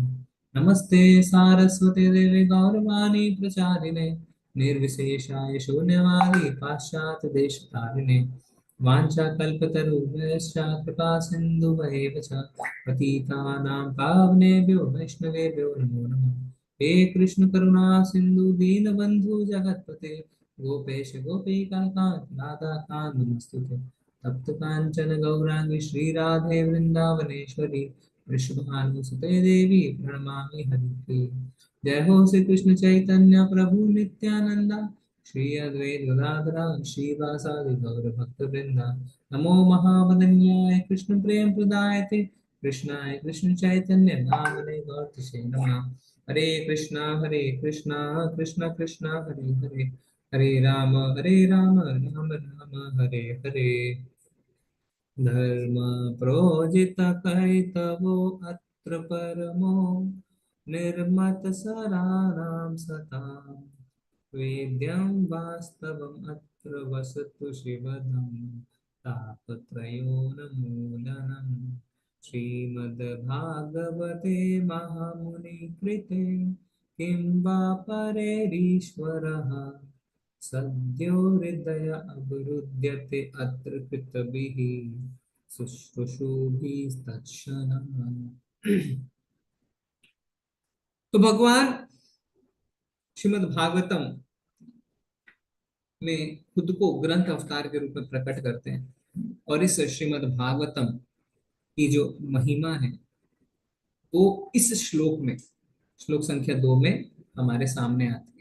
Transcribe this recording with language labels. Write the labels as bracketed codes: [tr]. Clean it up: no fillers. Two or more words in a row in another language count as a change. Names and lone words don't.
[sa] नमस्ते सारस्वते देवे गौरवाणी प्रचारिणे निर्विशेषाय शून्यवादी पाश्चात्य देशतारिणे वाञ्छाकल्पतरुभ्यश्च कृपा सिन्धुभैव च पतितानां पावनेभ्यो वैष्णवेभ्यो नमो नमः। हे कृष्ण करुणा सिन्धु दीनबन्धु जगत्पते गोपेश गोपीकान्त राधा कान्त नमस्तुते। तप्त कांचन गौरांगी श्री राधे वृंदावनेश्वरी वृषभानुसुते देवी प्रणमामि हरिप्रिये। जय हो श्री कृष्ण चैतन्य प्रभु नित्यानंदा श्री अद्वैत गदाधरा श्रीवासादि गौर भक्त वृंदा। नमो महावदन्याय कृष्ण प्रेम प्रदायते कृष्णाय कृष्ण चैतन्य नामने गौरतिसे नमः। हरे कृष्णा कृष्ण कृष्ण हरे हरे हरे राम राम राम हरे हरे। धर्म प्रोजित कैतवो अत्र परमो निर्मत सराणां सतां वेद्यं वास्तवम् अत्र वसतु शिवदं तापत्रयोन्मूलनम्। श्रीमद्भागवते महामुनि कृते किं वा परेरीश्वरः सद्यो हृदय अवरुध्यते अत्र कृतभिः शुश्रूषुभिस्तत्क्षणम्। [hi] तो भगवान श्रीमद् भागवतम में खुद को ग्रंथ अवतार के रूप में प्रकट करते हैं और इस श्रीमद् भागवतम की जो महिमा है वो इस श्लोक में, श्लोक संख्या 2 में हमारे सामने आती है।